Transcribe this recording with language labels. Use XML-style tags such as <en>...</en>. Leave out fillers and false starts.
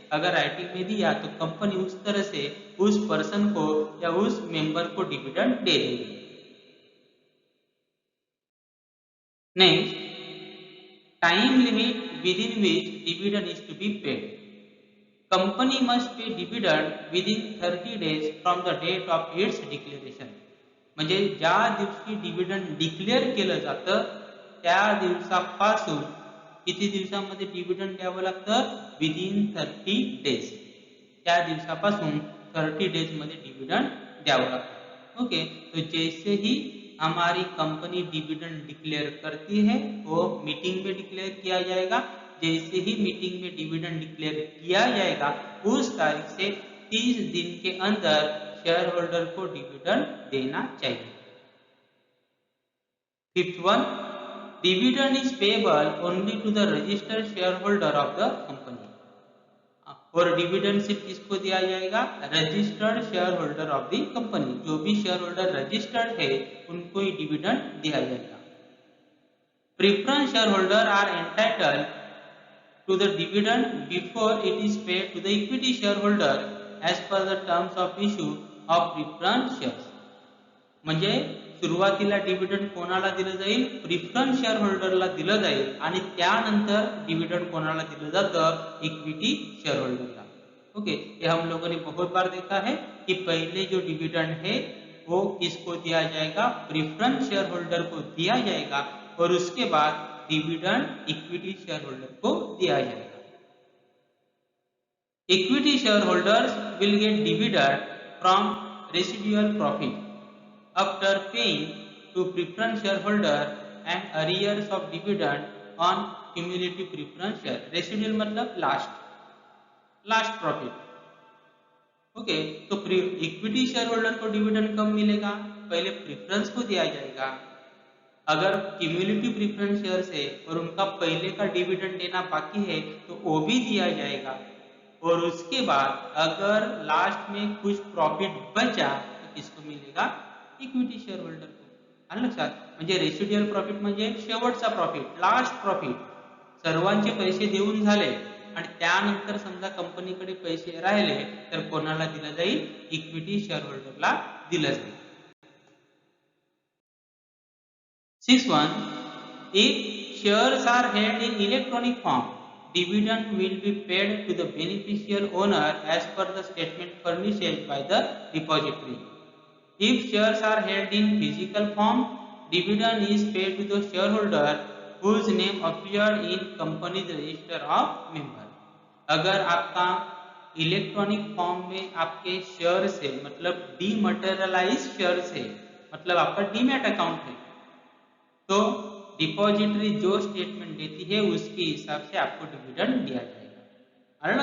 <hi>अगर राइटिंग में दिया तो कंपनी उस तरह से उस पर्सन को या उस मेंबर को डिविडेंड दे देगी।</hi> <en>Next, time limit within which dividend is to be paid. Company must pay dividend within 30 days from the date of its declaration.</en> <mr>म्हणजे ज्या दिवशी डिव्हिडंड डिक्लेअर केलं जातं त्या दिवसापासून किती दिवसामध्ये डिव्हिडंड द्यावं लागतं? Within 30 days. त्या दिवसापासून 30 डेज मध्ये डिव्हिडंड द्यावं लागतं. ओके.</mr> <hi>तो जैसे ही हमारी कंपनी डिविडेंड डिक्लेयर करती है वो मीटिंग में डिक्लेयर किया जाएगा। जैसे ही मीटिंग में डिविडेंड डिक्लेयर किया जाएगा उस तारीख से 30 दिन के अंदर शेयर होल्डर को डिविडेंड देना चाहिए।</hi> <en>Fifth one, dividend is payable only to the registered share holder of the company.</en> <hi>और डिविडेंड सिर्फ किसको दिया जाएगा? Registered share holder of the company. जो भी शेयर होल्डर रजिस्टर्ड है उनको ही डिविडेंड दिया जाएगा।</hi> <en>Preference share holder are entitled to the dividend before it is paid to the equity share holder as per the terms of issue of preference shares.</en> <mr>म्हणजे सुरुवातीला dividend कोणाला दिलं जाईल? Preference share होल्डरला दिलं जाईल आणि त्यानंतर डिविडेंड कोणाला दिलं जातं? Equity share होल्डरला।</mr> <hi>ओके, ये हम लोगों ने बहुत बार देखा है कि पहले जो डिविडेंड है वो किसको दिया जाएगा? प्रिफरेंस शेयर होल्डर को दिया जाएगा और उसके बाद डिविडेंड इक्विटी शेयर होल्डर को दिया जाएगा।</hi> <en>Equity share holders will get dividend from residual profit after paying to preference shareholder and arrears of dividend on cumulative preference share।</en> <hi>Residual मतलब लास्ट प्रॉफिट। ओके, तो इक्विटी शेयर होल्डर को dividend कब मिलेगा? पहले preference को दिया जाएगा। अगर क्यूमुलेटिव प्रेफरेंस शेयर है और उनका पहले का डिविडेंड देना बाकी है तो वो भी दिया जाएगा। और उसके बाद अगर लास्ट में कुछ प्रॉफिट बचा तो किसको मिलेगा? इक्विटी शेअर होल्डर को।</hi> <mr>आलं लक्षात? म्हणजे रेसिड्युअल प्रॉफिट म्हणजे शेवटचा प्रॉफिट, लास्ट प्रॉफिट। सर्वांचे पैसे देऊन झाले आणि त्यानंतर समजा कंपनीकडे पैसे राहिले तर कोणाला दिलं जाईल? इक्विटी शेअर होल्डरला दिलं जाईल।</mr> <en>6.1, if shares are held in electronic form, dividend will be paid to the beneficial owner as per the statement furnished by the depository. If shares are held in physical form, dividend is paid to the shareholder whose name appeared in company's register of member।</en> <hi>अगर आपका electronic form में आपके share से मतलब dematerialise share से मतलब आपका demat account है तो डिपॉजिटरी जो स्टेटमेंट देती है उसके हिसाब से आपको डिविडेंड दिया जाएगा।</hi>